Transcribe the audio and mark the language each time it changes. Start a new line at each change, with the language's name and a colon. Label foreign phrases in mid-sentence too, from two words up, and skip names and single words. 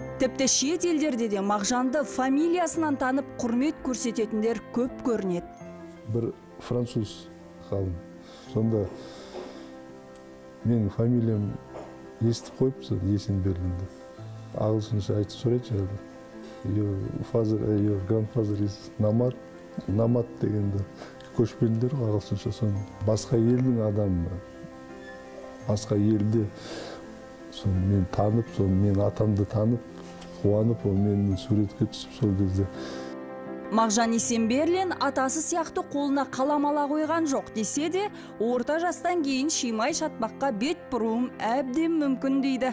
Kazakh: Тіпті шет елдерде де Мағжанды фамилиясынан танып құрмет көрсететіндер көп көрінеді. Бір француз ғалым. Сонда менің фамилиям естіп қойыпсы, Есенберлин деп. Ағылшынша айтып сұрайды жағы.
English: Your grandfather is Намат.
Kazakh: Намат дегенде көшпенділер ағылшынша соны. Басқа елдің адамы, басқа елде мен танып, мен атамды танып, қуанып, ол менің суретке түсіп сол кезде. Мағжан Есенберлин атасы сияқты қолына қалам ала қойған жоқ десе де, орта жастан кейін шимай шатпаққа бет бұруым әбден мүмкін дейді.